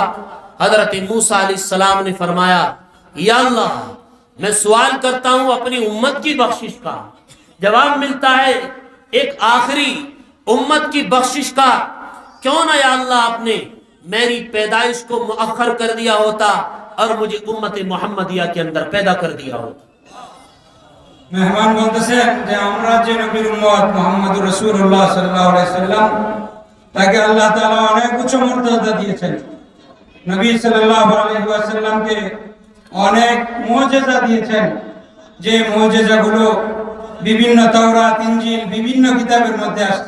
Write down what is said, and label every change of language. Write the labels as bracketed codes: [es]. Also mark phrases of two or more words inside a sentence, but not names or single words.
[ur] حضرت موسیٰ علیہ السلام نے فرمایا، یا اللہ میں سوال کرتا ہوں اپنی امت کی بخشش کا. جواب ملتا ہے ایک آخری امت کی بخشش کا. کیوں نہ یا اللہ آپ نے میری پیدائش کو مؤخر کر دیا ہوتا اور مجھے امت محمدیہ کے اندر پیدا کر دیا ہوتا. [bn] মেহমান বলতেছেন যে আমরা যে নবীর উম্মত মুহাম্মদ [ar] رسول الله صلى الله عليه سلم, [bn] তাকে আল্লাহ তাআলা অনেক উচ্চ মর্যাদা দিয়েছেন. নবী [ar] صلى الله عليه وسلمকে [bn] অনেক মুজিজা দিয়েছেন, যে মুজিজাগুলো বিভিন্ন তাওরাত, ইনজিল, বিভিন্ন কিতাবের মধ্যে আসছে.